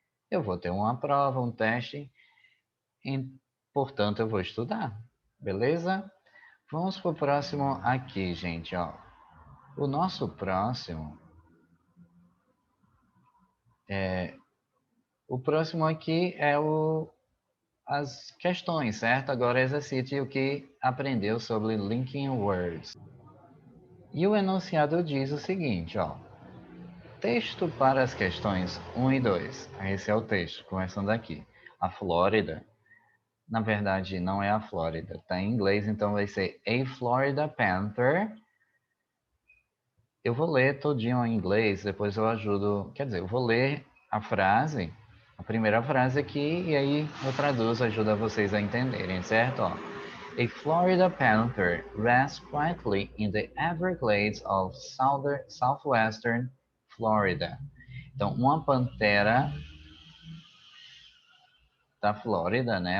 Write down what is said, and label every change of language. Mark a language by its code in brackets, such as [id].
[pt] Eu vou ter uma prova, um teste, e, portanto, eu vou estudar. Beleza? Vamos para o próximo aqui, gente. Ó. O nosso próximo O próximo aqui é as questões, certo? Agora exercite o que aprendeu sobre linking words. E o enunciado diz o seguinte, ó. Texto para as questões 1 e 2. Esse é o texto, começando aqui. A Flórida. Na verdade, não é a Flórida. Está em inglês, então vai ser A Florida Panther. Eu vou ler todinho em inglês, depois eu ajudo. Quer dizer, eu vou ler a frase, a primeira frase aqui, e aí eu traduzo, ajuda vocês a entenderem, certo? Ó. [en] A Florida panther rests quietly in the Everglades of southwestern Florida. [pt] Então, uma pantera da Flórida, né?